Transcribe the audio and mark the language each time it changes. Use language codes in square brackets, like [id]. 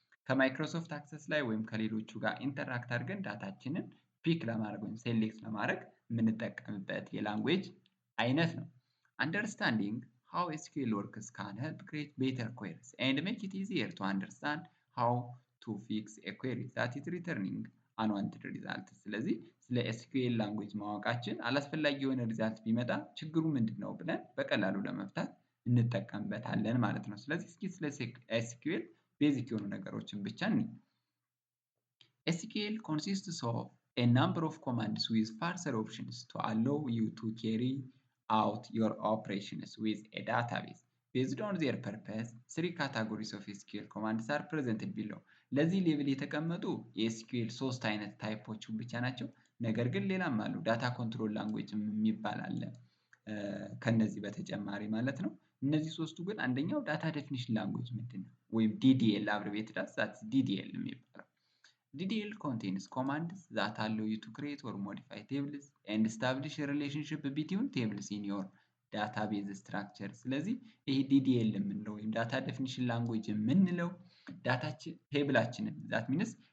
[am] ከማይክሮሶፍት አክሰስ ላይ ወይም ከሌሎቹ ጋር ኢንተራክት አድርገን ዳታችንን ፒክ ለማድረግ ወይም ሴሌክት ለማድረግ የምንጠቀምበት የላንጉዌጅ አይነት ነው። [en] አንደርስታንዲንግ how SQL works can help create better queries and make it easier to understand how to fix a query that is returning unwanted result [am] ስለዚህ ስለ SQL ላንጉዌጅ ማወቃችን አላስፈላጊ የሆነ ሪዛልት ቢመጣ ችግሩ ምንድን ነው ብለን በቀላሉ ለመፍታት እንጠቀምበታለን ማለት ነው። ስለዚህ እስኪ ስለ SQL ቤዚክ የሆኑ ነገሮችን ብቻ እንይ። [en] SQL consists of a number of commands with further options to allow you to carry out your operations with a database. Based on their purpose, three categories of SQL commands are presented below. [am] ለዚህ ሌቭል የተቀመጡ የኤስኪዩኤል ሶስት አይነት ታይፖች ብቻ ናቸው። ነገር ግን ሌላም አሉ። ዳታ ኮንትሮል ላንጉዌጅ የሚባል አለ ከነዚህ በተጨማሪ ማለት ነው። እነዚህ ሶስቱ ግን አንደኛው ዳታ ዴፊኒሽን ላንጉዌጅ ምንድን ነው ወይም ዲዲኤል [en] አብሬቬትድ አስ [am] ዲዲኤል የሚባለው [en] DDL contains commands that allow you to create or modify tables and establish a relationship between tables in your database structure [am] ስለዚህ ይሄ DDL የምንለው ወይም ዳታ ዴፊኒሽን ላንጉዌጅ የምንለው ዳታችን ቴብላችንን [en] that means